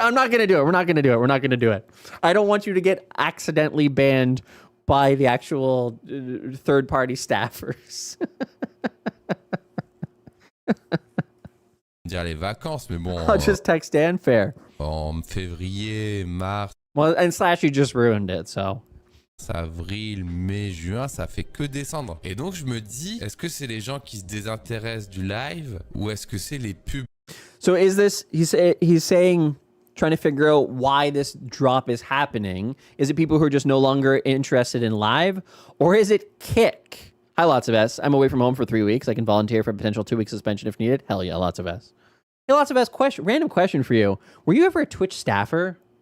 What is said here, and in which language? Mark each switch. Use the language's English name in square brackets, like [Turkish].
[English] I'm not gonna do it. We're not gonna do it. We're not gonna do it. I don't want you to get accidentally banned by the actual third-party staffers. [French] Dire les vacances, mais bon. [English] I'll just text Dan Fair. [French] En février, mars. [English] Well, and Slash, you just ruined it, so. [French] Avril, mai, juin, ça fait que descendre. Et donc je me dis, est-ce que c'est les gens qui se désintéressent du live ou est-ce que c'est les pubs? [English] So is this, he's saying, trying to figure out why this drop is happening. Is it people who are just no longer interested in live, or is it Kick? Hi, Lots of S. I'm away from home for 3 weeks. I can volunteer for a potential 2-week suspension if needed. Hell yeah, Lots of S. Hey, Lots of S, random question for you. Were you ever a Twitch staffer?